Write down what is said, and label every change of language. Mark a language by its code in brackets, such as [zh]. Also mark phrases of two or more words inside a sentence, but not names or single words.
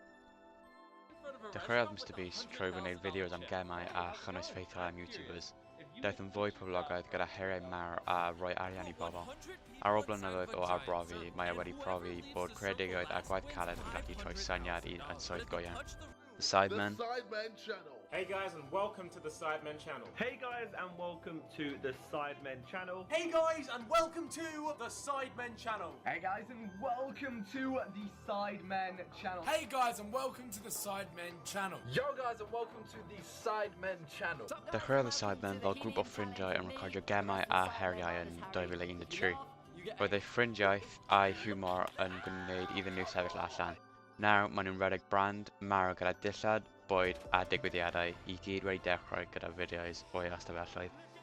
[cy] Dechreuodd Mr Beast trwy wneud fideos am gemau a chynnwys ffeithiol am YouTubers. Daeth yn fwy poblogaidd gyda heriau mawr a rhoi arian i bobl. Ar ôl blynyddoedd o arbrofi, mae e wedi profi bod creadigrwydd a gwaith caled yn gallu troi syniad i yn swydd go iawn. [en] The Sidemen. Hey guys and welcome to the Sidemen channel. Hey guys and welcome to the Sidemen channel. Hey guys and welcome to the Sidemen channel. Hey guys and welcome to the Sidemen channel. Hey guys and welcome to the Sidemen channel. Yo guys and welcome to the Sidemen channel. [cy] Dechreuodd y Sidemen fel grŵp o ffrindiau yn recordio gemau a heriau yn 2013. Roedd eu ffrindiaeth a'i hiwmor yn gwneud iddyn nhw sefyll allan. Nawr, maen nhw'n rhedeg brand mawr gyda dillad, bwyd a digwyddiadau i gyd wedi dechrau gyda fideos o'i ystafelloedd.